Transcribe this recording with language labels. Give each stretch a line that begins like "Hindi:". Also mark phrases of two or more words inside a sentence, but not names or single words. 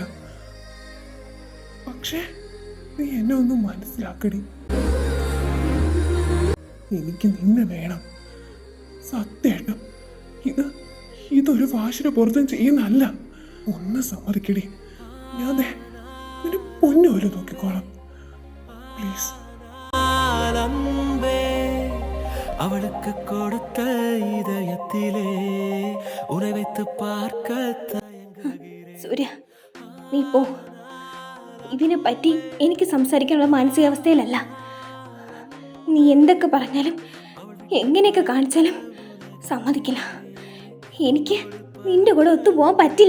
Malayalam: പക്ഷേ നീ എന്നെ ഒന്ന് മനസ്സിലാക്കടി. എനിക്ക് നിന്നെ വേണം സത്യായിട്ടും. ഇതൊരു വാശിയുടെ പുറത്തും ചെയ്യുന്നതല്ല. ഒന്ന് സമ്മതിക്കടി, ഞാൻ നിന്റെ പൊന്നു പോലെ നോക്കിക്കോളാം. പ്ലീസ്.
Tamil: அவளுக்கு கொடுத்த இதயத்திலே உன்னை வைத்து பார்க்க
Malayalam: സൂര്യ, നീ പോ. ഇതിനെ പറ്റി എനിക്ക് സംസാരിക്കാനുള്ള മാനസികാവസ്ഥയിലല്ല. നീ എന്തൊക്കെ പറഞ്ഞാലും എങ്ങനെയൊക്കെ കാണിച്ചാലും സമ്മതിക്കില്ല. എനിക്ക് നിന്റെ കൂടെ ഒത്തുപോകാൻ പറ്റില്ല.